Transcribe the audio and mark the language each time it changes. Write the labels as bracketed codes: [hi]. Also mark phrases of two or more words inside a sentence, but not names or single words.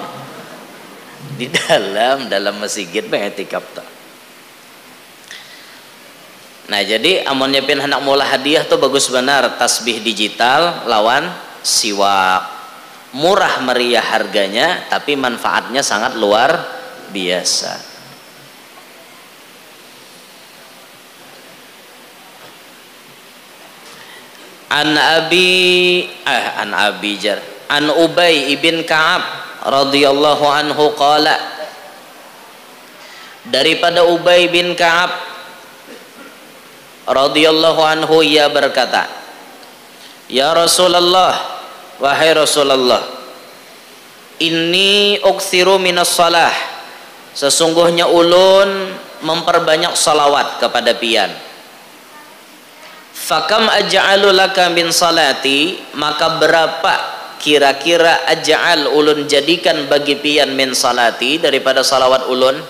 [bjn] Di dalam masjid mah i'tikaf tah. Nah jadi amunnya pin hendak mula hadiah tuh bagus benar tasbih digital lawan siwak, murah meriah harganya tapi manfaatnya sangat luar biasa. [ar] عن أبي بن كعب رضي الله عنه قال, [bjn] daripada Ubay bin Ka'ab [ar] رضي الله عنه [bjn] ia berkata, [ar] يا رسول الله, [bjn] wahai Rasulullah, [ar] إني أكثر من الصلاة, [bjn] sesungguhnya ulun memperbanyak salawat kepada pian. [ar] فكم أجعل لك من صلاتي, [bjn] maka berapa kira-kira aj'al ulun jadikan bagi pian [ar] من صلاتي [bjn] daripada salawat ulun.